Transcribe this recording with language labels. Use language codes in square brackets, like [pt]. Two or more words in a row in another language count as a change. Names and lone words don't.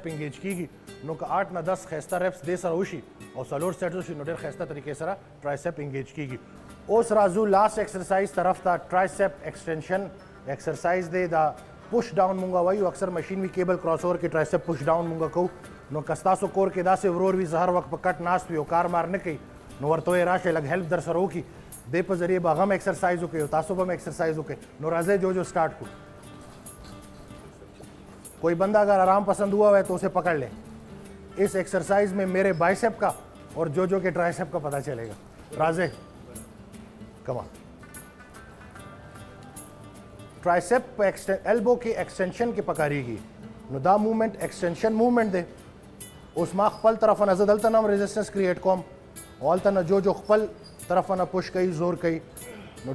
[ps] انګیج کېږي نو که 8 نه 10 ښایسته ریپس دې سره وشي او 4 سیټس وشي نو ډېر ښایسته طریقې سره [en] tricep engage [ps] کېږي اوس راځو [en] last exercise [ps] طرف ته [en] tricep extension exercise [ps] دی دا [en] push down [ps] مونږ وایو اکثر مشین وي [en] cable crossover [ps] کې [en] tricep push down [ps] مونږ کوو نو که ستاسو کور کې داسې ورور وي زه هر وخت په کټ ناست وي او کار مار نه کوي نو ورته وایي راشئ لږ هیلپ در سره وکړي دې په ذریعې به هغه هم ایکسرسایز وکړي او تاسو به هم ایکسرسایز وکړئ نو راځئ جو اسٹارٹ کو [ur] کوئی بندہ اگر آرام پسند ہوا ہے تو اسے پکڑ لیں اس ایکسرسائز میں میرے بائسپ کا اور جو کے ٹرائسپ کا پتہ چلے گا [ps] راځئ کما ټرایسپ په ایلبو کې ایکسټینشن کې پکارېږي نو دا موومنټ [en] extension movement [ps] دی اوس ما خپل طرفه نه زه دلته نه هم [en] resistance create [ps] کوم او هلته نه جو خپل طرفه نه پوش کوي زور کوي نو